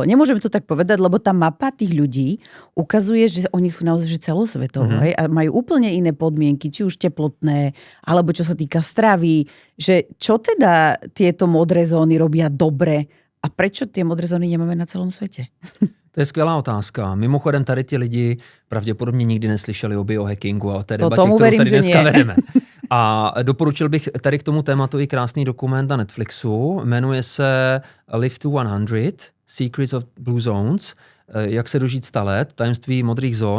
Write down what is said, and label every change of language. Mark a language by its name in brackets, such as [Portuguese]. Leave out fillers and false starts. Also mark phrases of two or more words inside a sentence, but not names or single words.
[Slovak] Nemôžeme to tak povedať, lebo tá mapa tých ľudí ukazuje, že oni sú naozaj že celosvetovo, hej, a majú úplne iné podmienky, či už teplotné, alebo čo sa týka stravy, že čo teda tieto modré zóny robia dobre a prečo tie modré zóny nemáme na celom svete? [Czech] To je skvělá otázka. Mimochodem tady ti lidi pravděpodobně nikdy neslyšeli o biohackingu a o té debatě, kterou tady dneska vedeme. A doporučil bych tady k tomu tématu i krásný dokument na Netflixu. Jmenuje se Live to 100, Secrets of Blue Zones, jak se dožít 100 let, tajemství modrých zón.